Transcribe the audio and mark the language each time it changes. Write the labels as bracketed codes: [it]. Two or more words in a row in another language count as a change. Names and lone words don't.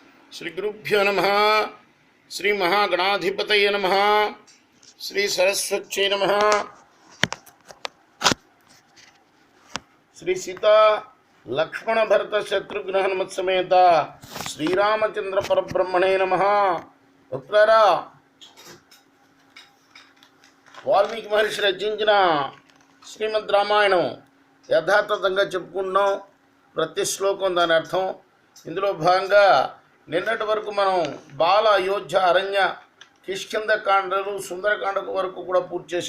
[sa] श्री गुरुभ्यो नमः। श्री महागणाधिपतये नमः। श्री सरस्वत्यै नमः। श्री सीता लक्ष्मण भरत शत्रुघ्न हनुमत समेत श्रीरामचंद्र परब्रह्मणे नमः। [te] భక్తులారా, వాల్మీకి మహర్షి రచించిన శ్రీమద్ రామాయణం యథాతథంగా చెప్పుకుంటున్నాం. ప్రతి శ్లోకం దాని అర్థం. ఇందులో భాగంగా నిన్నటి వరకు మనం బాల, అయోధ్య, అరణ్య, కిష్కింద కాండలు, సుందరకాండ వరకు కూడా పూర్తి చేసాం.